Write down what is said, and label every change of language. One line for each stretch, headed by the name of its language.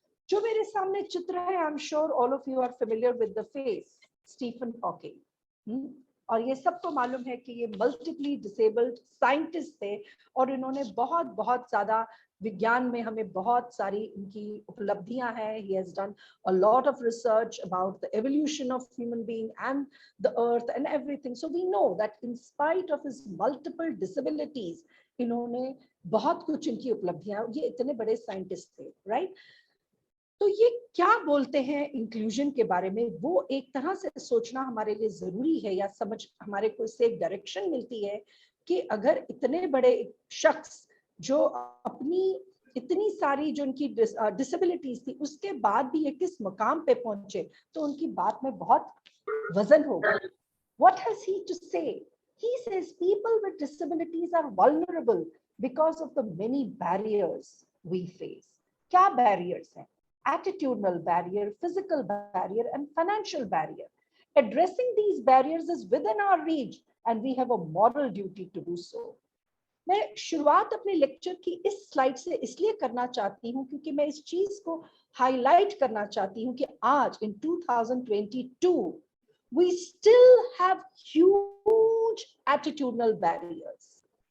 Hindi: जो मेरे सामने चित्र है,
English: I am sure all of you are familiar with the face, Stephen Hawking.
Hindi: और ये सबको मालूम है कि ये मल्टीपली डिसेबल्ड साइंटिस्ट थे और इन्होंने बहुत बहुत ज्यादा विज्ञान में हमें बहुत सारी इनकी उपलब्धियां हैं।
English: He has done a lot of research about the evolution of human being and the earth and everything. So we know that in spite of his multiple disabilities,
Hindi: इन्होंने बहुत कुछ इनकी उपलब्धियां, ये इतने बड़े साइंटिस्ट थे, राइट? तो ये क्या बोलते हैं इंक्लूजन के बारे में, वो एक तरह से सोचना हमारे लिए जरूरी है, या समझ हमारे को इससे एक डायरेक्शन मिलती है कि अगर इतने बड़े शख्स जो अपनी इतनी सारी जो उनकी डिसेबिलिटीज थी उसके बाद भी ये किस मकाम पे पहुंचे, तो उनकी बात में बहुत वजन होगा।
English: What has he to say? He says people with disabilities are vulnerable because of the many barriers we face.
Hindi: क्या barriers हैं?
English: Attitudinal barrier, physical barrier, and financial barrier. Addressing these barriers is within our reach, and we have a moral duty to do so.
Hindi: मैं शुरुआत अपने lecture की इस slide से इसलिए करना चाहती हूँ क्योंकि मैं इस चीज को हाईलाइट करना चाहती हूँ कि आज
English: in 2022 we still have huge attitudinal barriers.